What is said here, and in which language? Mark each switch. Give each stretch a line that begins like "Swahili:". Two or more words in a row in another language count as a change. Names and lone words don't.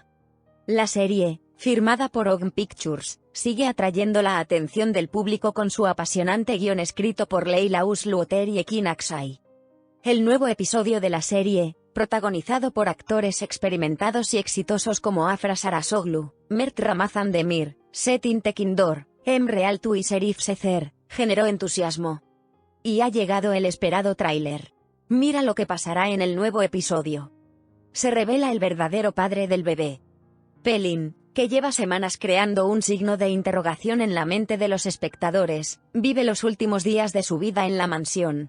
Spanish: La serie, firmada por OGM Pictures, sigue atrayendo la atención del público con su apasionante guión escrito por Leyla Uslu-Oter y Ekin Aksay. El nuevo episodio de la serie, protagonizado por actores experimentados y exitosos como Afra Sarasoglu, Mert Ramazan Demir, Çetin Tekindor, Emre Altuğ y Şerif Sezer, generó entusiasmo. Y ha llegado el esperado tráiler. Mira lo que pasará en el nuevo episodio. Se revela el verdadero padre del bebé. Pelin, que lleva semanas creando un signo de interrogación en la mente de los espectadores, vive los últimos días de su vida en la mansión.